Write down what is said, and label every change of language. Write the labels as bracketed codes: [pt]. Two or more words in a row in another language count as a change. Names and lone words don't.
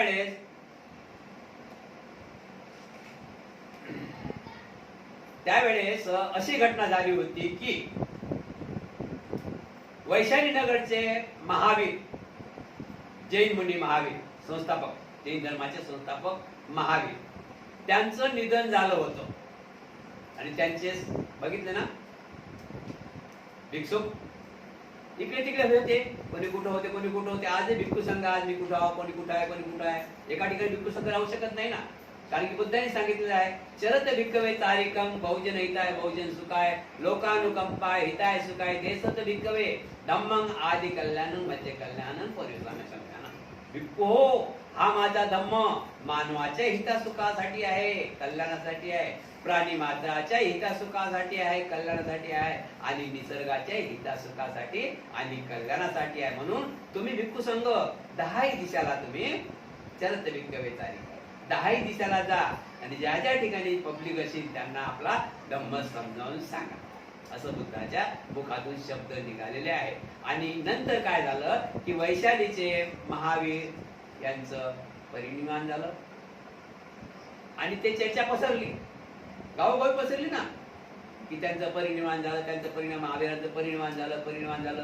[mr] त्यावेळेस अशी घटना झाली होती की वैशाली नगरचे महावीर, जैन मुनी महावीर, संस्थापक, जैन धर्माचे संस्थापक महावीर, त्यांचं निधन झालं होतं. आणि त्यांचे बघितले ना भिक्षुक इकडे तिकडे होते, कोणी कुठं होते. आज भिक्खू संघ, आज मी कुठं आहो, कोणी कुठं आहे. एका ठिकाणी भिक्खू संघ राहू शकत नाही ना, कारण की बुद्धांनी सांगितलेलं आहे [pi] चरत भिक्खवे तारिकम बहुजन हिताय बहुजन सुखाय लोकानुकंपाय हिताय सुखाय देसत भिक्खवे धम्मं आदि कल्याणं मध्य कल्याणं परिवर्तन संज्ञानं. [mr] भिक्खू हा माझा धम्म मानवाच्या हितासुखासाठी आहे, कल्याणासाठी आहे, प्राणी मात्राच्या हितासुखासाठी आहे, कल्याणासाठी आहे, आणि निसर्गाच्या हितासुखासाठी आणि कल्याणासाठी आहे. म्हणून तुम्ही भिक्खू संघ 10 दिशाला तुम्ही [pi] चरत भिक्खवे तारिकम [mr] 10 दिशाला जा आणि ज्या ज्या ठिकाणी पब्लिक असेल त्यांना आपला धम्म समजावून सांगा. असं बुद्धाच्या मुखातून शब्द निघालेले आहे. आणि नंतर काय झालं की वैशालीचे महावीर यांचं परिनिर्वाण झालं आणि ते चर्चा पसरली, गावोगावी पसरली ना की त्यांचं परिनिर्वाण झालं, महावीरांचं परिनिर्वाण झालं.